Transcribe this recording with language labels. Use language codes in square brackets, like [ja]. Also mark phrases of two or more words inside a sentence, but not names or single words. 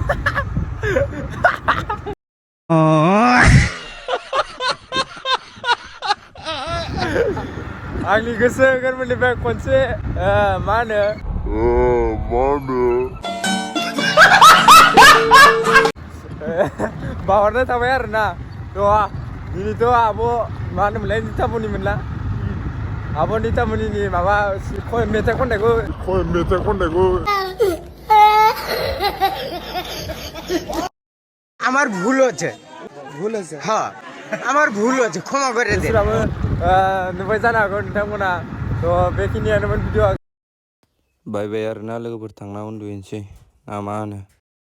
[brx] आंनि गोसो गोरबोनिफ्राय खनसे मा होनो बावहरनाय थाबाय आरोना थ' दिनैथ' आब' मा होनोमोनलाय नितामनि मोनला आब' नितामनिनि माबा मेथाइ खननायखौ [bn] আমার ভুল হচ্ছে হ্যাঁ আমার ভুল হচ্ছে ক্ষমা করে দে [brx] बिसोराबो नुबाय जानो हागौ नोंथांमोना थ' बेखिनियानोमोन भिडिअ'आ [en] bye bye [brx] आरोना लोगोफोर थांना उन्दुहैनोसै ना मा होनो